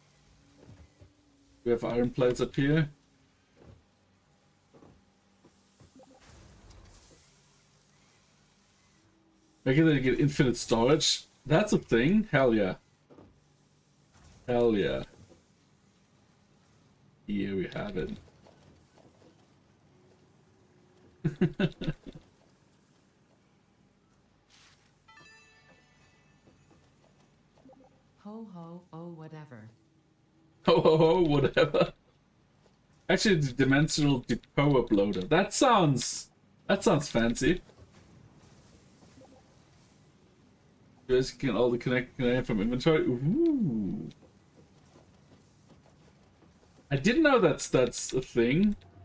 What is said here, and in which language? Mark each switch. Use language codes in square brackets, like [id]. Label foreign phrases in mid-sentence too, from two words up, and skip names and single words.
[en] We have iron plates up here. Making it get infinite storage. That's a thing. Hell yeah. Hell yeah. Here we have it. Ho ho, oh whatever. Ho ho ho, whatever. Actually, the dimensional depot uploader. That sounds fancy. You guys can all the connect from inventory. Ooh. I didn't know that's a thing.